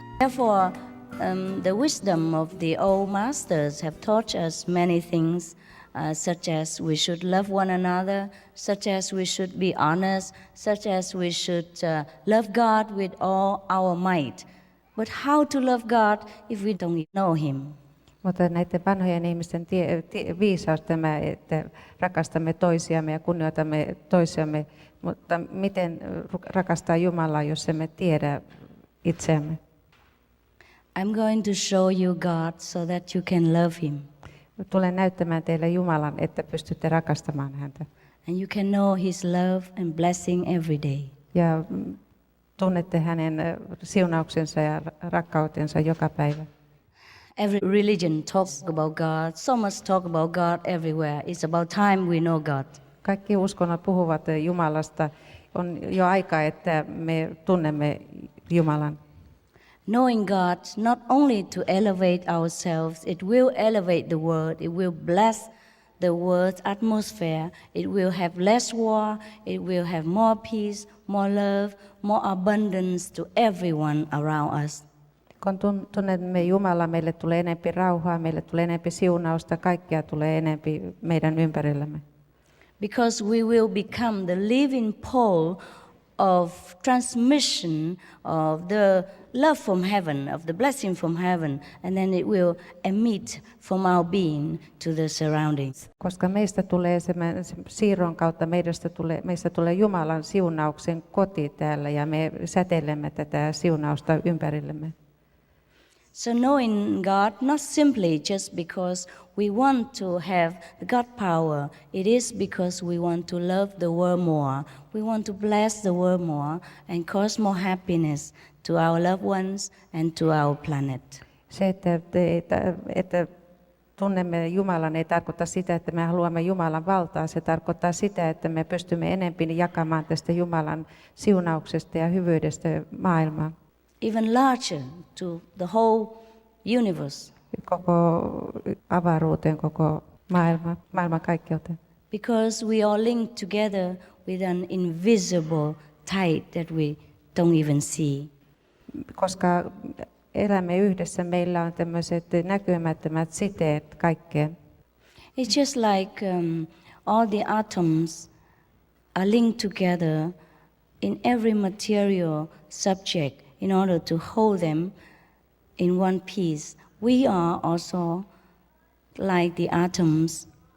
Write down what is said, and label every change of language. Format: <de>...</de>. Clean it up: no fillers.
<en>Therefore, the wisdom of the old masters have taught us many things, such as we should love one another, such as we should be honest, such as we should love God with all our might. But how to love God if we don't know Him?</en> <fi>Mutta näiden vanhojen ihmisten viisaus tämä, että rakastamme toisiamme ja kunnioitamme toisiamme, mutta miten rakastaa Jumalaa, jos emme tiedä itseämme?</fi> <en>I'm going to show you God so that you can love Him.</en> <fi>Tulen näyttämään teille Jumalan, että pystytte rakastamaan häntä.</fi> <en>And you can know His love and blessing every day.</en> <fi>Ja tunnette hänen siunauksensa ja rakkautensa joka päivä.</fi> <en>Every religion talks about God. So much talk about God everywhere. It's about time we know God.</en> <fi>Kaikki uskonnot puhuvat Jumalasta. On jo aika, että me tunnemme Jumalan.</fi> <en>Knowing God not only to elevate ourselves, it will elevate the world. It will bless the world's atmosphere. It will have less war. It will have more peace, more love, more abundance to everyone around us.</en> <fi>Kun tunnemme Jumalaa, meille tulee enemmän rauhaa, meille tulee enemmän siunausta, kaikkea tulee enemmän meidän ympärillämme.</fi> <en>Because we will become the living pole of transmission of the love from heaven, of the blessing from heaven, and then it will emit from our being to the surroundings.</en> <fi>Koska meistä tulee sen siirron kautta, meistä tulee Jumalan siunauksen koti täällä ja me säteilemme tätä siunausta ympärillemme.</fi> <en>So knowing God, not simply just because we want to have the God power, it is because we want to love the world more. We want to bless the world more and cause more happiness to our loved ones and to our planet.</en> <fi>Se, että tunnemme Jumalan, ei tarkoita sitä, että me haluamme Jumalan valtaa. Se tarkoittaa sitä, että me pystymme enemmän jakamaan tästä Jumalan siunauksesta ja hyvyydestä maailmaan.</fi> <en>Even larger to the whole universe.</en> <fi>Koko avaruuteen, koko maailman kaikkeuteen.</fi> <en>Because we are linked together with an invisible tie that we don't even see.</en> <fi>Koska elämme yhdessä, meillä on tämmöiset näkymättömät siteet kaikkeen.</fi> <en>It's just like all the atoms are linked together in every material subject in order to hold them in one piece. We are also like the atoms</en>